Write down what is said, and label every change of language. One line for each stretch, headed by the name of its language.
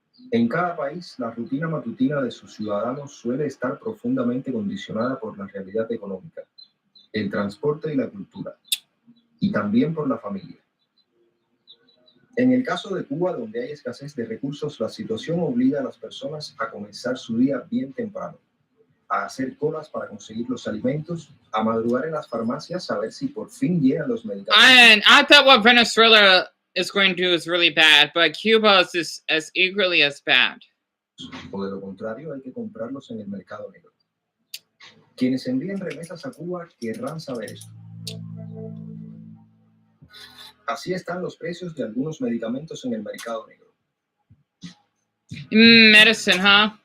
Spanish: En cada país, la rutina matutina de sus ciudadanos suele estar profundamente condicionada por la realidad económica, el transporte y la cultura, y también por la familia. En el caso de Cuba, donde hay escasez de recursos, la situación obliga a las personas a comenzar su día bien temprano, a hacer colas para conseguir los alimentos, a madrugar en las farmacias a ver si por fin llegan los medicamentos.
English: And I thought what Venezuela is going to do is really bad, but Cuba is as equally as bad.
Spanish: O de lo contrario, hay que comprarlos en el mercado negro. Quienes envíen remesas a Cuba querrán saber esto. Así están los precios de algunos medicamentos en el mercado negro.
English: Medicine, huh?